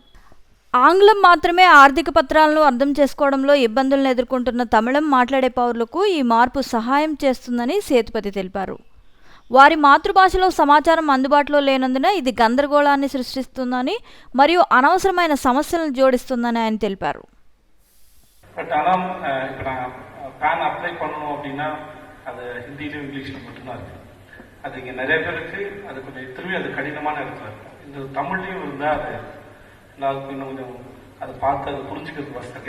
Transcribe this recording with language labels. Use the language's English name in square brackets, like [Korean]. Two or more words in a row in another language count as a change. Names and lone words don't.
[Telugu] ఆంగ్లం మాత్రమే ఆర్థిక పత్రాలను అర్థం చేసుకోవడంలో ఇబ్బందులను ఎదుర్కొంటున్న తమిళం మాట్లాడే పౌరులకు ఈ మార్పు సహాయం చేస్తుందని సేతుపతి తెలిపారు. వారి మాతృభాషలో సమాచారం అందుబాటులో లేనందున ఇది గందరగోళాన్ని సృష్టిస్తుందని మరియు అనవసరమైన సమస్యలను జోడిస్తుందని ఆయన తెలిపారు. [Tamil] பட் ஆனால் இப்போ நான் [English] PAN apply [Tamil] பண்ணணும் அப்படின்னா அது ஹிந்தியிலும் இங்கிலீஷில் மட்டும்தான் இருக்குது. அது இங்கே நிறைய பேருக்கு அது கொஞ்சம் திரும்பி அது கடினமான இடத்துல இருக்கும். இந்த தமிழ்லையும் இருந்தால் அது எல்லாருக்கும் இன்னும் கொஞ்சம் அதை பார்த்து அதை புரிஞ்சுக்கிறது கஷ்டம்.